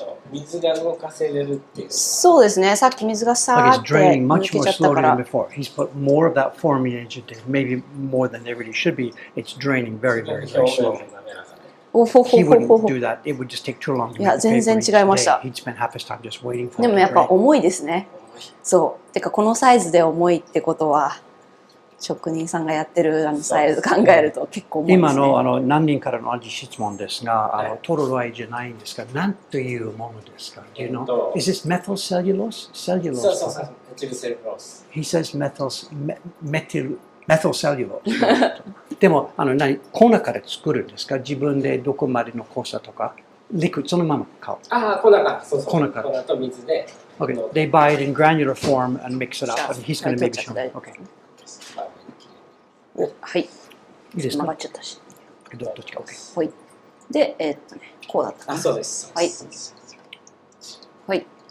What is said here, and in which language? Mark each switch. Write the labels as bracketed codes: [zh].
[ja] 水が動かせれるっていう。そうですね。さっき水がさーって抜けちゃったから。 [en] He's put more of that formula into it, maybe more than there really should be. It's draining very, very, very slowly. He wouldn't do that. It would just take too long. [ja] いや、全然違いました。 [en] He'd spend half his time just waiting for it. [ja] でもやっぱ重いですね。そう。てかこのサイズで重いってことは。職人さんがやってるサイズ考えると結構重いですね。今の何人からの質問ですが、トロロアイじゃないんですが、何というものですか？ [en] Do you know? Is this methyl cellulose? Cellulose. [ja] そう。メチルセルロース。 [en] He says methyl cellulose. [ja] でも粉から作るんですか？自分でどこまでの濃さとか、リクそのまま買う。粉から。そう。粉から。粉と水で。 [en] Okay. They buy it in granular form and mix it up, and he's going to maybe show me. Okay. [ja] はい。いいですか？曲がっちゃったし。どっちか OK。はい。で、こうだったかな。そうです。はい。はい。